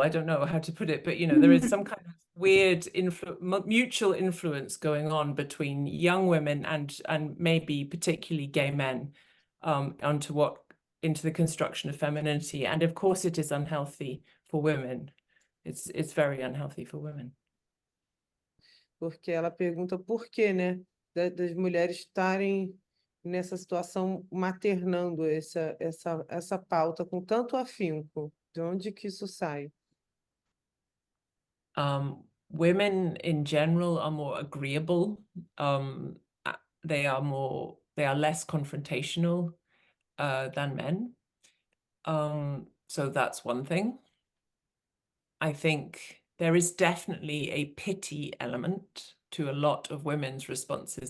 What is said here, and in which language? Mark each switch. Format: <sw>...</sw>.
<en>I don't know how to put it, but there is some kind of weird mutual influence going on between young women and maybe particularly gay men into the construction of femininity. And of course it is unhealthy for women. It's very unhealthy for women.</en> <pt>Porque ela pergunta por quê, né? Das mulheres estarem nessa situação maternando essa pauta com tanto afinco? De onde que isso sai?</pt> <en>Women in general are more agreeable. They are less confrontational than men. So that's one thing. I think there is definitely a pity element to a lot of women's responses.</en>